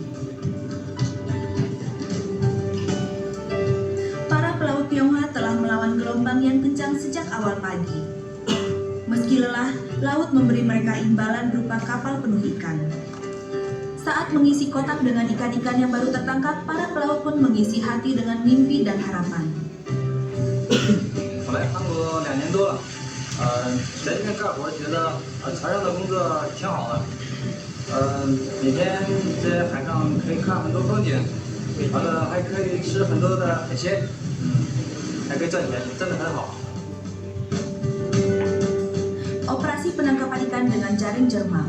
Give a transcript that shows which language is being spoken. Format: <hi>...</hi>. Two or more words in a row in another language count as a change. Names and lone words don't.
<id>Para pelaut Tionghoa telah melawan gelombang yang kencang sejak awal pagi. Meski lelah, laut memberi mereka imbalan berupa kapal penuh ikan. Saat mengisi kotak dengan ikan-ikan yang baru tertangkap, para pelaut pun mengisi hati dengan mimpi dan harapan.</id> <zh>我来韩国2年多了，在这边干活觉得船上的工作挺好的，每天在海上可以看很多风景，完了还可以吃很多的海鲜，还可以赚钱，真的很好。</zh> <id>Operasi penangkapan ikan dengan jaring Jerman.</id>